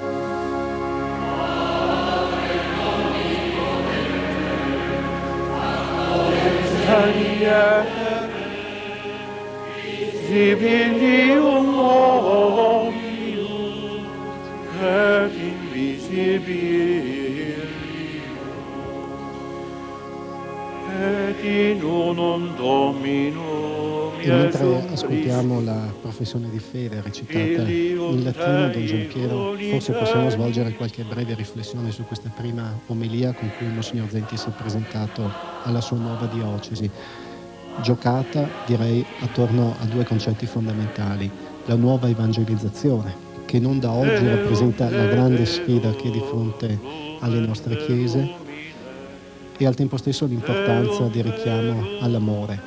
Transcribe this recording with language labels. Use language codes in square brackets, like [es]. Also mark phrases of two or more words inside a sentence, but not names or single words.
[la] Visibilium omnium et invisibilium et in unum Dominum. [it] E mentre ascoltiamo la professione di fede recitata in latino Don Gianpiero, forse possiamo svolgere qualche breve riflessione su questa prima omelia con cui Monsignor Zenti si è presentato alla sua nuova diocesi, giocata, direi, attorno a due concetti fondamentali: la nuova evangelizzazione, che non da oggi rappresenta la grande sfida che è di fronte alle nostre chiese, e al tempo stesso l'importanza del richiamo all'amore.